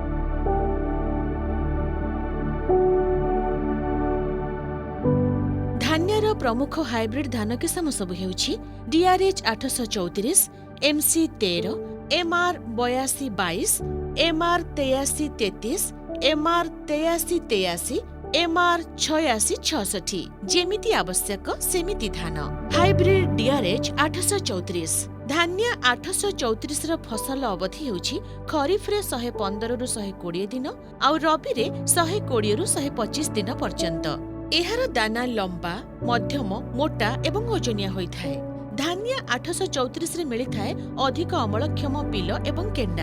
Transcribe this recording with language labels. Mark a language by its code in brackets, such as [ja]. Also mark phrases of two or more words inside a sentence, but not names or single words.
[or] ଧାନ୍ୟର ପ୍ରମୁଖ ହାଇବ୍ରିଡ୍ ଧାନ କିସମ ସବ ହେଉଛି DRH 834, MC 13, MR 8222, MR 8333, MR 8383, MR 8666। ଜେମିତି ଆବଶ୍ୟକ ସେମିତି ଧାନ। ହାଇବ୍ରିଡ୍ DRH 834 ଧାନ୍ୟ 834 ର ଫସଲ ଅବଧି ହେଉଛି ଖରିଫରେ 115 ରୁ 120 ଦିନ ଆଉ ରବିରେ 120 ରୁ 125 ଦିନ ପର୍ଯ୍ୟନ୍ତ। ଏହାର ଦାନା ଲମ୍ବା, ମଧ୍ୟମ, ମୋଟା ଏବଂ ଓଜନିଆ ହୋଇଥାଏ। ଧାନ୍ୟ 834 ରେ ମିଳିଥାଏ ଅଧିକ ଅମଳକ୍ଷମ ବିଲ ଏବଂ କେଣ୍ଡା।